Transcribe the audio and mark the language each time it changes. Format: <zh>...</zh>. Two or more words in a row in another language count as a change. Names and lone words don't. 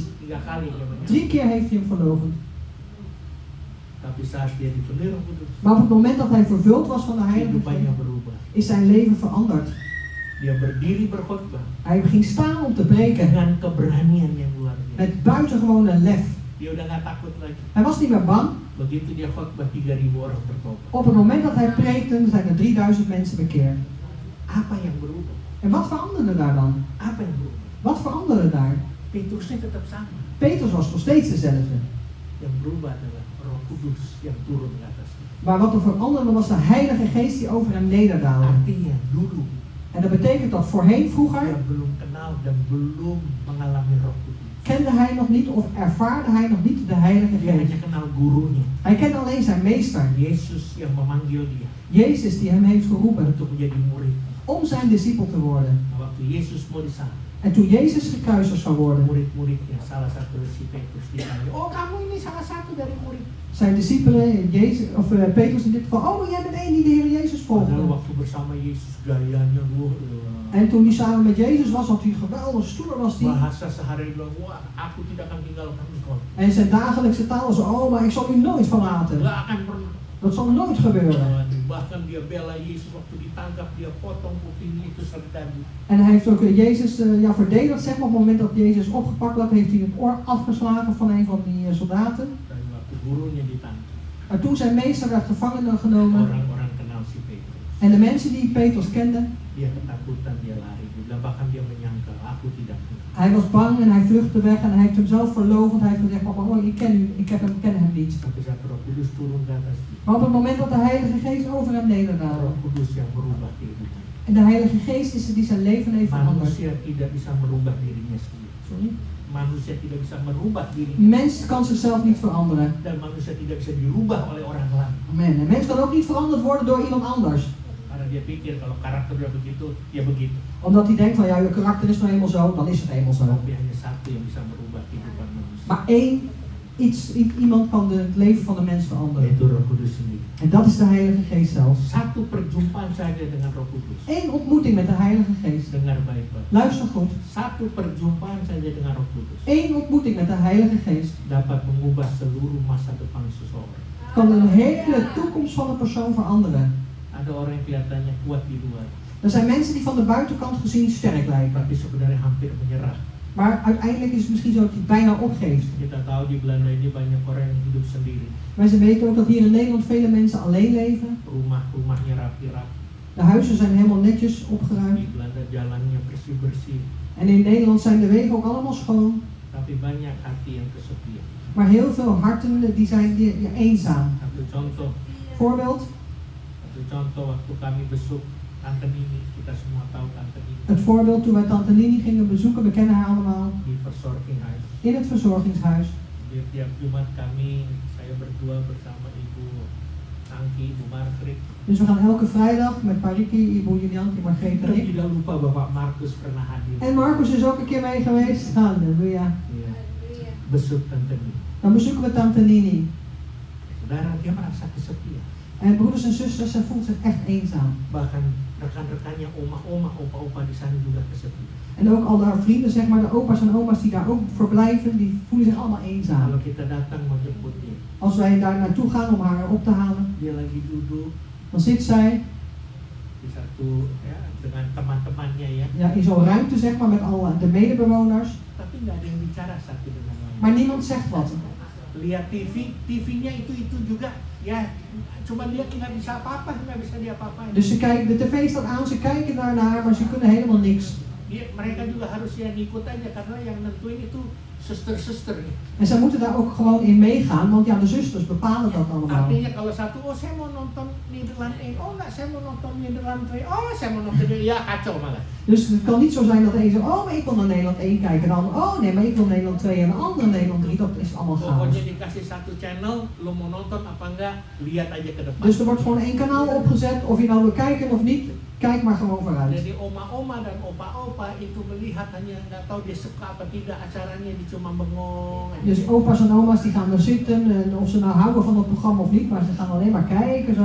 <id>3 kali dia menyangkal.</id> <nl>3 keer heeft hij hem verloochend.</nl> <id>Tapi saat dia dipenuhi Roh Kudus,</id> <nl>Maar op het moment dat hij vervuld was van de Heilige</nl> <id>kehidupannya</id> <nl>Geest,</nl> <id>berubah.</id> <nl>is zijn leven veranderd.</nl> <id>Dia berdiri berkhotbah</id> <nl>Hij ging staan om te preken</nl> <id>dengan keberanian yang luar biasa.</id> <nl>met buitengewone lef.</nl> <id>Dia udah nggak takut lagi.</id> <nl>Hij was niet meer bang.</nl> <id>Begitu dia khotbah 3000 orang bertobat.</id> <nl>Op het moment dat hij preekte, zijn er 3000 mensen bekeerd.</nl> <id>Apa yang berubah?</id> <nl>En wat veranderde daar dan?</nl> <id>Apa yang berubah?</id> <nl>Wat veranderde daar?</nl> <id>Petrusnya tetap sama.</id> <nl>Petrus was nog steeds dezelfde.</nl> <id>Yang berubah adalah Roh Kudus yang turun ke atasnya.</id> <nl>Maar wat er veranderde was de Heilige Geest die over hem nederdaalde.</nl> <id>Artinya dulu</id> <nl>En dat betekent dat voorheen, vroeger,</nl> <id>dia belum kenal dan belum mengalami Roh Kudus.</id> <nl>kende hij nog niet of ervaarde hij nog niet de Heilige</nl> <id>Dia hanya</id> <nl>Geest.</nl> <id>kenal gurunya,</id> <nl>Hij kende alleen zijn meester,</nl> <id>Yesus yang memanggil dia</id> <nl>Jezus die hem heeft geroepen</nl> <id>untuk menjadi murid.</id> <nl>om zijn discipel te worden.</nl> <id>Nah, waktu Yesus mau disalib,</id> <nl>En toen Jezus gekruisigd zou worden,</nl> <id>murid-muridnya salah satu si Petrus ditanya, oh kamu ini salah satu dari murid.</id> <nl>zijn discipelen, Petrus in dit geval, oh maar jij bent één die de Heer Jezus volgde.</nl> <id>Padahal waktu bersama Yesus gayanya luar</id> <nl>En toen hij samen met Jezus was, had hij geweldig stoer was hij.</nl> <id>bahasa sehari bilang, wah aku tidak akan tinggalkan engkau.</id> <nl>En zijn dagelijkse taal was, oh maar ik zal u nooit verlaten.</nl> <id>Gak akan pernah.</id> <nl>Dat zal nooit gebeuren.</nl> <id>Bahkan dia bela Yesus waktu ditangkap, dia potong kuping itu serdagu.</id> <nl>En hij heeft ook Jezus verdedigd, zeg maar, op het moment dat Jezus opgepakt werd, heeft hij het oor afgeslagen van een van die soldaten.</nl> <id>Dan waktu gurunya ditangkap,</id> <nl>Maar toen zijn meester werd gevangen genomen</nl> <id>orang-orang kenal si Petrus.</id> <nl>en de mensen die Petrus kenden,</nl> <id>Dia ketakutan, dia lari. Dia bilang, bahkan dia menyangka, aku tidak kenal.</id> <nl>hij was bang en hij vluchtte weg en hij heeft hem zelf verloochend. Hij heeft gezegd, oh ik ken u, ik ken hem niet.</nl> <id>Tapi saat Roh Kudus turun ke atas dia,</id> <nl>Maar op het moment dat de Heilige Geest over hem nederdaalde,</nl> <id>Roh Kudus yang merubah kehidupan.</id> <nl>en de Heilige Geest is het die zijn leven heeft veranderd.</nl> <id>Manusia tidak bisa merubah dirinya sendiri. Sorry. Manusia tidak bisa merubah dirinya.</id> <nl>Mens kan zichzelf niet veranderen.</nl> <id>Dan manusia tidak bisa dirubah oleh orang lain. Amen.</id> <nl>Een mens kan ook niet veranderd worden door iemand anders.</nl> <id>Karena dia pikir kalau karakter dia begitu, ya begitu.</id> <nl>Omdat hij denkt van ja, je karakter is nou eenmaal zo, dan is het eenmaal zo.</nl> <id>Tapi hanya satu yang bisa merubah kehidupan manusia.</id> <nl>Maar iemand kan het leven van de mens veranderen.</nl> <id>Yaitu Roh Kudus sendiri.</id> <nl>En dat is de Heilige Geest zelf.</nl> <id>Satu perjumpaan saja dengan Roh Kudus.</id> <nl>Eén ontmoeting met de Heilige Geest.</nl> <id>Dengar baik-baik.</id> <nl>Luister goed.</nl> <id>Satu perjumpaan saja dengan Roh Kudus</id> <nl>Eén ontmoeting met de Heilige Geest</nl> <id>dapat mengubah seluruh masa depan seseorang.</id> <nl>kan de hele toekomst van een persoon veranderen.</nl> <id>Ada orang yang kelihatannya kuat di luar,</id> <nl>Er zijn mensen die van de buitenkant gezien sterk lijken.</nl> <id>tapi sebenarnya hampir menyerah.</id> <nl>Maar uiteindelijk is het misschien zo dat hij bijna opgeeft.</nl> <id>Kita tahu di Belanda ini banyak orang yang hidup sendiri.</id> <nl>Maar ze weten ook dat hier in Nederland vele mensen alleen leven.</nl> <id>Rumah-rumahnya rapi-rapi.</id> <nl>De huizen zijn helemaal netjes opgeruimd.</nl> <id>Di Belanda jalannya bersih-bersih.</id> <nl>En in Nederland zijn de wegen ook allemaal schoon.</nl> <id>Tapi banyak hati yang kesepian.</id> <nl>Maar heel veel harten die zijn eenzaam.</nl> <id>Satu contoh,</id> <nl>Voorbeeld,</nl> <id>Satu contoh waktu kami besuk Tante Nini, kita semua tahu Tante Nini</id> <nl>Het voorbeeld toen wij Tante Nini gingen bezoeken, we kennen haar allemaal,</nl> <id>di verzorginghuis.</id> <nl>in het verzorgingshuis.</nl> <id>Di tiap Jumat kami, saya berdua bersama Ibu Angki, Ibu Margrit.</id> <nl>Dus we gaan elke vrijdag met Pariki, Ibu Julianti, Margreet en</nl> <id>Dan</id> <nl>ik.</nl> <id>tidak lupa Bapak Markus pernah hadir.</id> <nl>En Marcus is ook een keer mee geweest. Halleluja.</nl> <id>Iya. Besuk Tante Nini.</id> <nl>Dan bezoeken we Tante Nini.</nl> <id>Saudara, dia merasa kesepian.</id> <nl>En broeders en zusters, zij voelt zich echt eenzaam.</nl> <id>Bahkan rekan-rekannya, oma-oma, opa-opa di sana juga kesepian.</id> <nl>En ook al haar vrienden, zeg maar, de opa's en oma's die daar ook verblijven, die voelen zich allemaal eenzaam.</nl> <id>Kalau kita datang mau jemput dia,</id> <nl>Als wij daar naartoe gaan om haar op te halen,</nl> <id>dia lagi duduk</id> <nl>dan zit zij</nl> <id>di satu ya dengan teman-temannya ya,</id> <nl>ja, in zo'n ruimte, zeg maar, met al de medebewoners.</nl> <id>tapi nggak ada yang bicara satu dengan lain.</id> <nl>Maar niemand zegt wat.</nl> <id>Lihat TV-nya itu juga ya, cuma dia nggak bisa apa-apa, nggak bisa dia apa-apain.</id> <nl>Dus ze kijken, de tv staat aan, ze kijken daarnaar, maar ze kunnen helemaal niks.</nl> <id>Mereka juga harus ya ngikut aja karena yang nentuin itu suster-suster.</id> <nl>En zij moeten daar ook gewoon in meegaan, want ja, de zusters bepalen dat allemaal.</nl> <id>Artinya kalau satu, oh saya mau nonton Nederland 1, oh enggak saya mau nonton Nederland 2, oh saya mau nonton, ya kacau malah.</id> <nl>Dus het kan niet zo zijn dat de een zegt, oh maar ik wil naar Nederland 1 kijken, en de ander, oh nee maar ik wil Nederland 2 en de andere Nederland 3, dat is allemaal chaos.</nl> <id>Pokoknya dikasih satu channel, lo mau nonton apa enggak, lihat aja ke depan.</id> <nl>Dus er wordt gewoon één kanaal opgezet, of je nou wil kijken of niet, kijk maar gewoon vooruit.</nl> <id>Jadi oma-oma dan opa-opa itu melihat hanya nggak tahu dia suka apa tidak acaranya, dia cuma bengong aja.</id> <nl>Dus opa's en oma's die gaan er zitten, en of ze nou houden van het programma of niet, maar ze gaan alleen maar kijken zo.</nl>